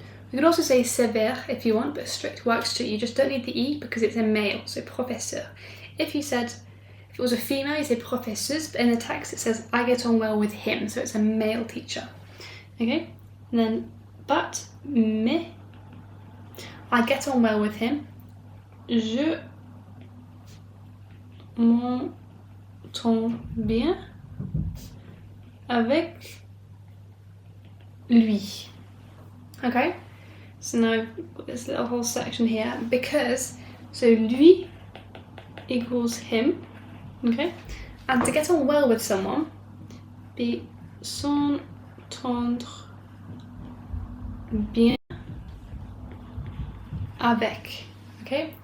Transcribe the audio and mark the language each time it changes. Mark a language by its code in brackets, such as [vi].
[en] We could also say sévère if you want, but strict works too. You just don't need the e because it's a male, so professeur. If it was a female, you say professeuse, but in the text it says I get on well with him, so it's a male teacher. Okay? And then mais, I get on well with him. [fr] Je m'entends bien avec lui. [en] Okay? So now I've got this little whole section here because, so lui equals him, okay? And to get on well with someone, be [fr] s'entendre bien avec, [en] okay?